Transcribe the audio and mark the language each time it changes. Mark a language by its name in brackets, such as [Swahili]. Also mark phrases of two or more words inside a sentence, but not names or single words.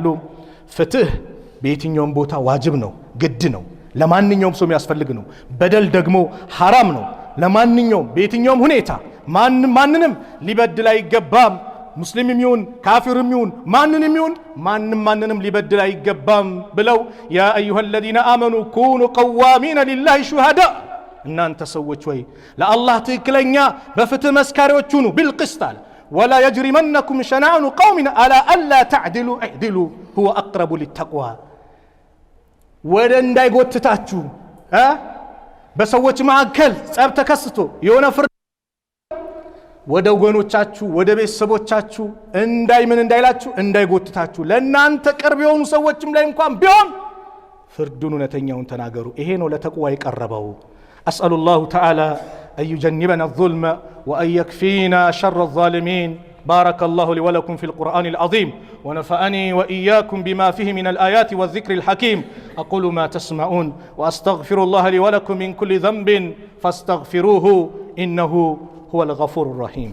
[Amharic] ፍትህ በየትኛውም ቦታ ዋጅብ ነው፣ ግድ ነው፣ ለማንኛውም ሰው የሚያስፈልግ ነው። በደል ደግሞ ሐራም ነው። ለማንኛውም በየትኛውም ሁኔታ ማንንም ሊበድል አይገባም። ሙስሊምም ይሁን ካፊርም ይሁን ማንንም ይሁን ማንንም ሊበድል አይገባም ብለው [Arabic] يا أيها الذين آمنوا كونوا قوامين لله شهداء [Amharic] እናንተ ሰዎች ወይ ለአላህ ትክክለኛ በፍትህ መስካሪዎች ሁኑ [Arabic] بالقسط ولا يجرمنكم شنآن قوم على ألا تعدلوا اعدلوا هو أقرب للتقوى [Amharic] ወደ እንዳይጎትታችሁ በሰዎች መካከል ጸብ ተከስቶ የሆነ ፍርድ ወደ ወገኖቻችሁ ወደ ቤተሰቦቻችሁ እንዳይላችሁ እንዳይጎትታችሁ ለእናንተ ቅርብ የሆኑ ሰዎችም ላይ እንኳን ቢሆን ፍርዱን እውነተኛውን ተናገሩ። ይሄ ነው ለተቅዋ የቀረበው። [Arabic] أسأل الله تعالى أن يجنبنا الظلم وأن يكفينا شر الظالمين. بارك الله لي ولكم في القرآن العظيم ونفعني وإياكم بما فيه من الآيات والذكر الحكيم. أقول ما تسمعون وأستغفر الله لي ولكم من كل ذنب فاستغفروه إنه هو الغفور الرحيم.